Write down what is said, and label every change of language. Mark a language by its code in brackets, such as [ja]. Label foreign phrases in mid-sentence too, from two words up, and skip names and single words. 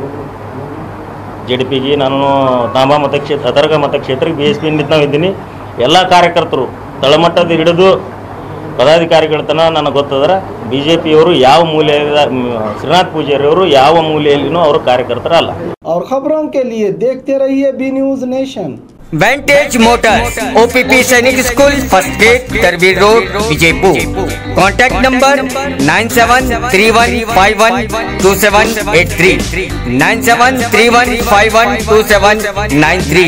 [kn] ZPಗೆ ನಾನು ತಾಂಬಾ ಮತಕ್ಷೇತ್ರ, ಅದರ್ಗ ಮತಕ್ಷೇತ್ರಕ್ಕೆ BSP ನಿಂತ ಹೋಗಿದ್ದೀನಿ. ಎಲ್ಲ ಕಾರ್ಯಕರ್ತರು ತಳಮಟ್ಟದ ಹಿಡಿದು ಪದಾಧಿಕಾರಿಗಳ ತನಕ ನನಗೆ ಗೊತ್ತಂದ್ರೆ BJPಯವರು ಯಾವ ಮೂಲೆಯ, ಶ್ರೀನಾಥ್ ಪೂಜಾರಿಯವರು ಯಾವ ಮೂಲೆಯಲ್ಲಿನೂ ಅವರು ಕಾರ್ಯಕರ್ತರಲ್ಲ. [hi] और खबरों के लिए देखते रहिए बी न्यूज नेशन। वेंटेज मोटर्स, OPP सैनिक स्कूल, [en] first gate, [hi] तरबीर रोड, विजयपुर। [en] contact number [hi] 9731512783, 9731512793।